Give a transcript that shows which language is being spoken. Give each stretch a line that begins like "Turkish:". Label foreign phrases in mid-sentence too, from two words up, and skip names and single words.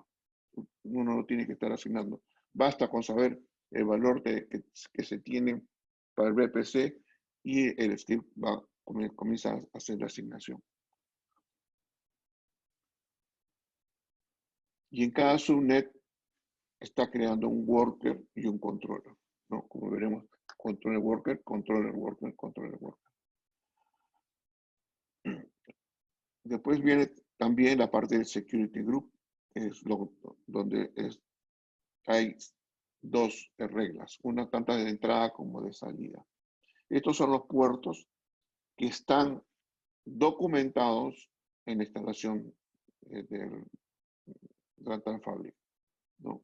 Spanish: Uno no tiene que estar asignando. Basta con saber el valor que se tiene para el VPC y el script comienza a hacer la asignación. Y en cada subnet está creando un worker y un controller, ¿no? Como veremos,
English: controller worker, controller worker, controller worker.
Spanish: Después viene también la parte del
English: security group,
Spanish: que es donde hay dos reglas, una tanto de entrada como de salida. Estos son los puertos que están documentados en la instalación del Runtime Fabric, ¿no?